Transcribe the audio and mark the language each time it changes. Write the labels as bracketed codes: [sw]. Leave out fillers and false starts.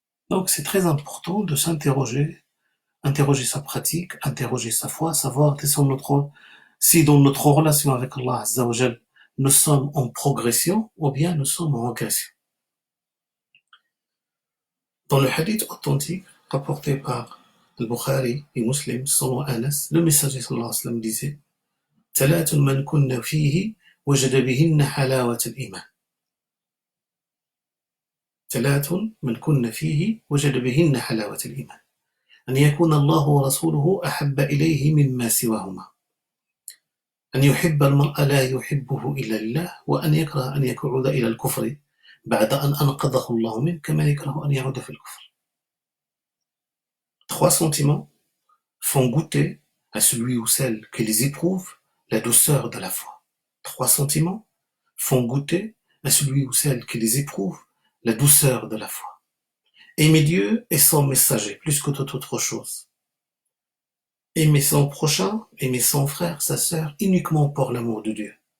[fr] Donc c'est très important de s'interroger, interroger sa pratique, interroger sa foi, savoir si dans notre relation avec Allah azza wa jal, nous sommes en progression ou bien nous sommes en régression. Dans le hadith authentique rapporté par Al-Bukhari et Muslim selon Anas, le messager sallallahu alayhi wa sallam disait [ar] ثلاث من كن فيه وجد بهن حلاوة الإيمان. ثلاث من كن فيه وجد بهن حلاوة الإيمان. أن يكون الله ورسوله أحب إليه مما سواهما. أن يحب المرء لا يحبه إلا لله، وأن يكره أن يقعد إلى الكفر بعد أن أنقذه الله منه كما يكره أن يعود في الكفر. [fr] Trois sentiments font goûter à celui ou celle qui les éprouve la douceur de la foi. Trois sentiments font goûter à celui ou celle qui les éprouve la douceur de la foi. Aimer Dieu et son messager plus que toute autre chose. Aimer son prochain, aimer son frère, sa sœur, uniquement pour l'amour de Dieu.